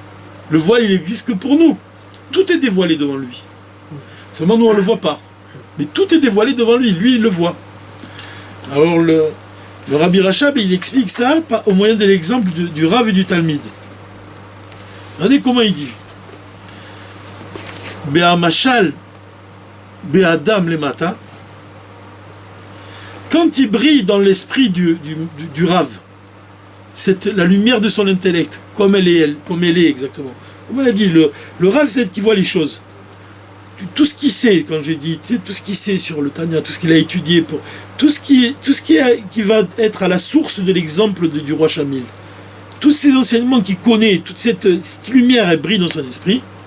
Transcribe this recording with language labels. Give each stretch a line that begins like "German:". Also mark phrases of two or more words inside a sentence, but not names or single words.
French: Le voile, il n'existe que pour nous. Tout est dévoilé devant lui. Seulement, nous, on ne le voit pas. Mais tout est dévoilé devant lui. Lui, il le voit. Alors, le Rabbi Rachab, il explique ça au moyen de l'exemple du Rav et du Talmid. Regardez comment il dit.
Hebrew: בהמשל, באדם למטה.
French: Quand il brille dans l'esprit du Rav, c'est la lumière de son intellect, comme elle est exactement. Comme on a dit, le Rav, c'est elle qui voit les choses. Tout ce qu'il sait, quand j'ai dit, tout ce qu'il sait sur le Tanya, tout ce qu'il a étudié, tout ce qui va être à la source de l'exemple du roi Shamil, tous ces enseignements qu'il connaît, toute cette lumière, elle brille dans son esprit.